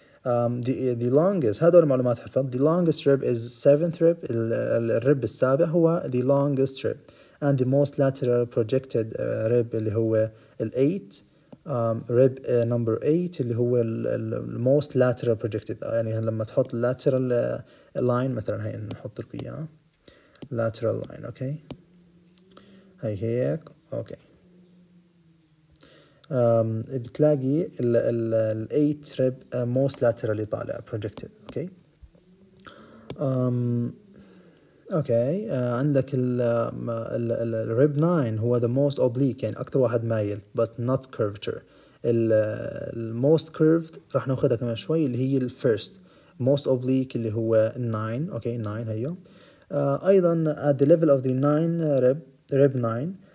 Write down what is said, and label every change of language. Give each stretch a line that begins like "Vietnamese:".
Arabic: the longest هذول المعلومات حفظ.
English: the longest rib is 7th rib.
Arabic: الرب السابع هو
English: the longest rib, and the most lateral projected rib اللي هو 8. rib number 8 اللي هو most lateral projected.
Arabic: يعني لما تحط lateral line مثلا هاي نحط لكم اياها lateral line. okay. هاي هيك. okay.
English: بتلاقي ال 8 rib most laterally طالع projected. okay. okay. عندك ال rib 9 هو the most oblique
Arabic: يعني أكتر واحد مايل
English: but not curvature.
Arabic: ال
English: most curved
Arabic: راح ناخدها كمان شوي اللي هي ال
English: first most oblique
Arabic: اللي هو 9.
English: okay. 9 هيو. أيضا at the level of the 9 rib 9